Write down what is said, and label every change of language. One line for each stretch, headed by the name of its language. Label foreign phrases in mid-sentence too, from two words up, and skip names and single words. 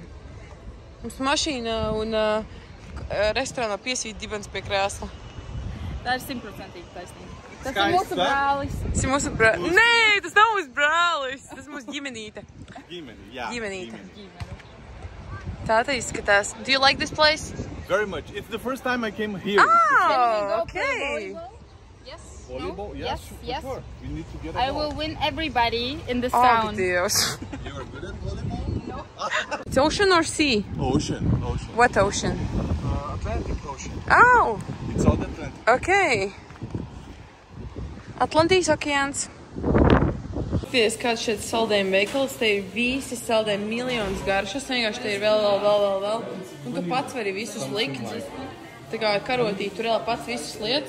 Latvian: Mums mašīna un restorānā piesvīt dibens pie krēsla. Tā ir 100% taisnība. Tas ir mūsu brālis. Tas ir mūsu brālis. Nē, tas nav mūsu brālis. Tas ir mūsu ģimenīte. Ģimenīte. Tā izskatās.
English: Do you like this place? Very much. It's the first time I came here. Oh, okay. Yes. Volleyball? No? Yes, Yes. for sure. We need to get a I ball. will win everybody in the Oh, sound.
Latvian: Dievs.
English: You are good at volleyball? No. It's ocean or sea? Ocean. What ocean? Atlantic Ocean. Oh, It's all Atlantic.
Latvian: okay. Atlantijas okeāns. Skaties, kāds šeit saldējuma veikals. Te ir visi saldējumi miljonus garšas. Vienkārši te ir vēl. Un tu pats vari visus likt. Tā kā karotī, tur vēl pats visus lietas.